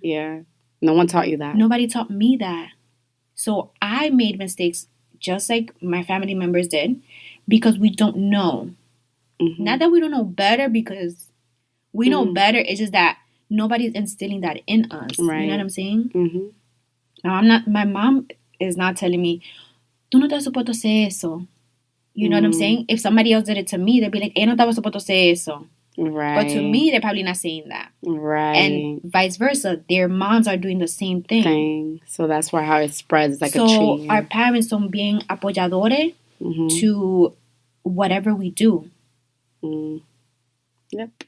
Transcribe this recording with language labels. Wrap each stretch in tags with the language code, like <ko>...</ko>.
<en>Yeah. No one taught you that. Nobody taught me that. So I made mistakes just like my family members did because we don't know. Not that we don't know better, because we know better. It's just that nobody's instilling that in us. Right. You know what I'm saying? Now, my mom is not telling me,</en> <es>tú no estás supuesto hacer eso.</es> <en>You know what I'm saying? If somebody else did it to me, they'd be like,</en> <es>ella no estaba supuesto hacer eso.</es> <en>Right. But to me, they're probably not saying that. Right. And vice versa. Their moms are doing the same thing. So that's why how it spreads like a tree. So our parents</en> <es>son bien apoyadores</es> <en>to whatever we do. Yep.</en>